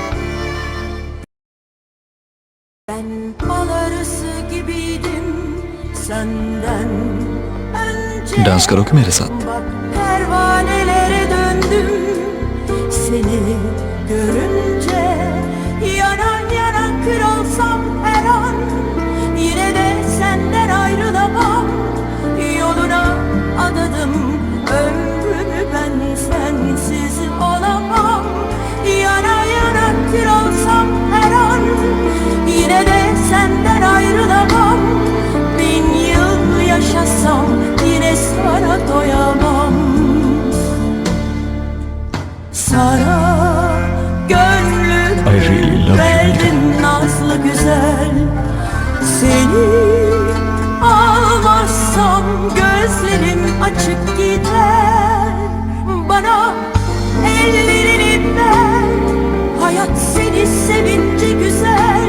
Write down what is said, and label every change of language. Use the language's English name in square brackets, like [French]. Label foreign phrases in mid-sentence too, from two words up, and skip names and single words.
[Hindi] डांस करोगे मेरे साथ? [Turkish] Pervanelere döndüm seni görünce, yanan yana kır olsam her an, yine de senden ayrılamam. Yoluna adadım ömrümü, ben sensiz olamam. Yana yana kır olsam her an, yine de senden ayrılamam. 1000 yıl yaşasam yine sana doyamam. Sana [English] I really love [Turkish] gönlümü [English] you, [Turkish] verdim nazlı güzel. Seni almazsam gözlerim açık gider. Bana ellerini ver, hayat seni sevince güzel.